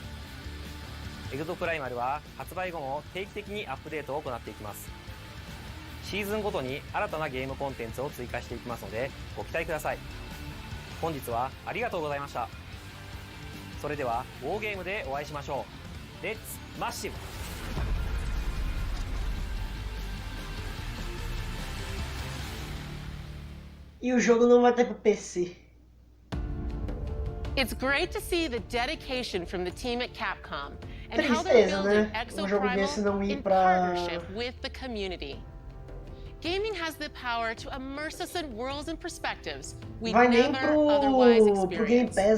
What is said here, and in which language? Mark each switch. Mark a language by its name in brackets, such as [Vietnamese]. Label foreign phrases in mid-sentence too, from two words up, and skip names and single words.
[Japanese] エグゾプライマルは発売後も定期的にアップデートを行っていきます。シーズンごとに新たなゲームコンテンツを追加していきますのでご期待ください。本日はありがとうございました。それではウォーゲームでお会いしましょう。 [English] Let's massive. [Portuguese] E o jogo não vai ter pro PC. [English] It's great to see the dedication from the team at Capcom and how they're building Exoprimal in partnership with the community. Gaming has the power to immerse us in worlds and perspectives we never otherwise experience.